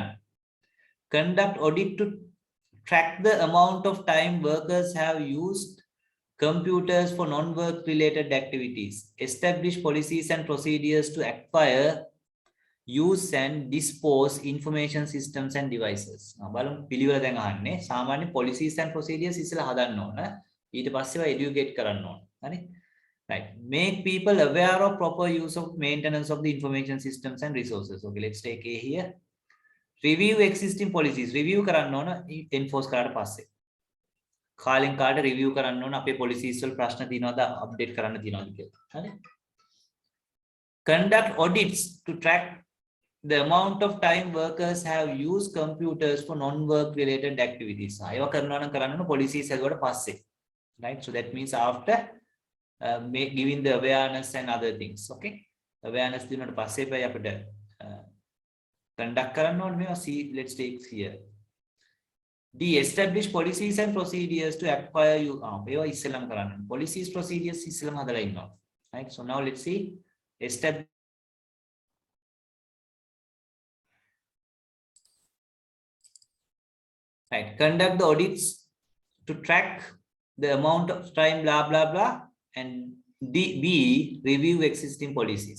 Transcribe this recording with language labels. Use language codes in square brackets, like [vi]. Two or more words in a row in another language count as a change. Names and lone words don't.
[en] Conduct audit to track the amount of time workers have used computers for non-work related activities. Establish policies and procedures to acquire, use and dispose information systems and devices. [si] බලමු පිළිවෙල දැන් අහන්නේ සාමාන්‍ය [en] policies and procedures [si] ඉස්සලා හදන්න ඕන. ඊට පස්සේ ඒවා educate කරන්න ඕන. හරි? [en] Right. Make people aware of proper use of maintenance of the information systems and resources. Okay, let's take A here. Review existing policies. [si] Review කරන්න ඕන enforce කරාට පස්සේ. කාලෙන් කාලට review කරන්න ඕන අපේ policies වල ප්‍රශ්න තියෙනවද update කරන්න තියෙනවද කියලා. හරි? [en] Conduct audits to track the amount of time workers have used computers for non-work related activities. [si] ඒවා කරනවා නම් කරන්න ඕන policies හැදුවට පස්සේ. [en] right? So that means after giving the awareness and other things. [si] Okay, awareness දුන්නට පස්සේ පයි අපිට conduct කරන්න ඕනේ මේවා. [en] See, let's take here. The established policies and procedures to acquire you. [si] ඒවා ඉස්සෙල්ලම කරන්න. [en] Policies, procedures [si] ඉස්සෙල්ලම හදලා ඉන්නවා. [en] Right? So now let's see. Establish. Right. Conduct the audits to track the amount of time, blah, blah, blah. And B, review existing policies.